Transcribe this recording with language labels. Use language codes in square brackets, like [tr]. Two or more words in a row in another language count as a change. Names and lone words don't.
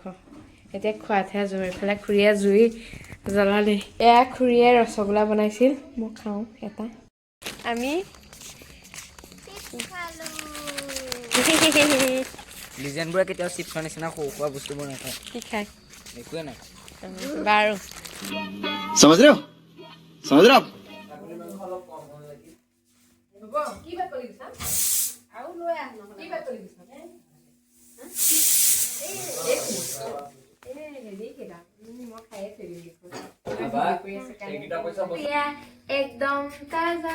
[as] এতিয়া খোৱাতহে জুই, এইফালে খুৰীয়ে জুই জ্বলালে। এয়া খুৰীয়ে ৰসগোল্লা বনাইছিল, মই খাওঁ এটা। আমি লিজেণ্ডবোৰে কেতিয়াও চিপছৰ নিচিনা সৰু সুৰা বস্তুবোৰ নাখায়। কি খায়? একোৱে নাই। বাৰু [hi] समझ रहे हो [as] কি বাত কৰি দিছা? আৰু লৈ আহ ন। কি বাত কৰি দিছা? একদম তাজা।